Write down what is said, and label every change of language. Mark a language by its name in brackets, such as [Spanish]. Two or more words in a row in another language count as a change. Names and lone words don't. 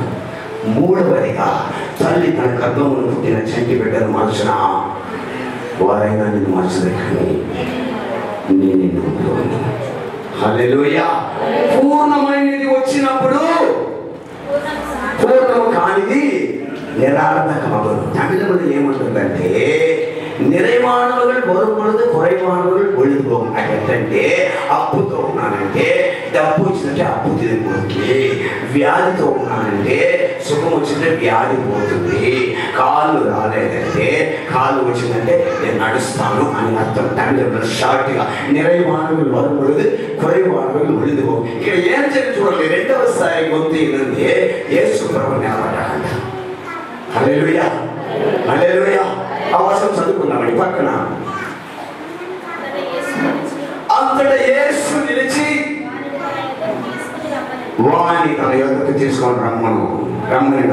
[Telugu] మూడవదిగా తల్లి తన గర్భమును పుట్టిన చంటి బిడ్డను మార్చిన వారైనా నిన్ను మార్చలేకని నేను నిన్ను. హల్లెలూయా. పూర్ణమైనది వచ్చినప్పుడు పూర్ణము కానిది నిరార్థకమగును. తమిళంలో ఏముంటుందంటే [Tamil] நிறைவானவர்கள் வரும் பொழுது குறைவானவர்கள் பொழுது போகும். [Telugu] అంటే అప్పుతో ఉన్నానంటే డబ్బు వచ్చిందంటే అప్పు తిరిగిపోతుంది, వ్యాధితో ఉన్నానంటే సుఖం వచ్చిందంటే వ్యాధి పోతుంది, కాళ్ళు రాలేదంటే కాళ్ళు వచ్చిందంటే నేను నడుస్తాను అని అర్థం. తమిళంలో షార్ట్గా [Tamil] நிறைவானவர்கள் வரும் பொழுது குறைவானவர்கள் பொழுது போகும். [Telugu] ఇక్కడ ఏం చెప్పి చూడండి, రెండవ స్థాయి గొంతు ఏంటంటే యేసు ప్రభువు నిలబడ్డాడంట. హల్లెలూయా, హల్లెలూయా. అవసరం చదువుకున్నామని పక్కన అంతటా యేసు నిలిచి వాణ్ణి తన యొద్దకు తీసుకొని రమ్మను.